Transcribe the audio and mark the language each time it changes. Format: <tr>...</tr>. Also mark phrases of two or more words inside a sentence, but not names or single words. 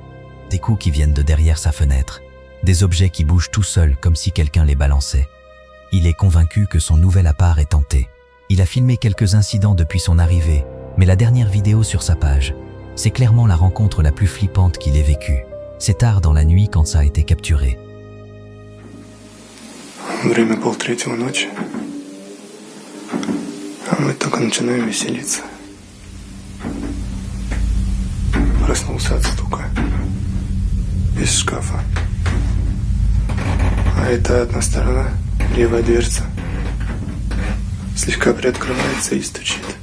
<fr>Des coups qui viennent de derrière sa fenêtre. Des objets qui bougent tout seuls comme si quelqu'un les balançait. Il est convaincu que son nouvel appart est hanté. Il a filmé quelques incidents depuis son arrivée, mais la dernière vidéo sur sa page, c'est clairement la rencontre la plus flippante qu'il ait vécue. C'est tard dans la nuit quand ça a été capturé.</fr> <ru>Время 2:30 ночи, а мы только начинаем веселиться. Проснулся от стука из шкафа. А это одна сторона, левая дверца, слегка приоткрывается и стучит.</ru>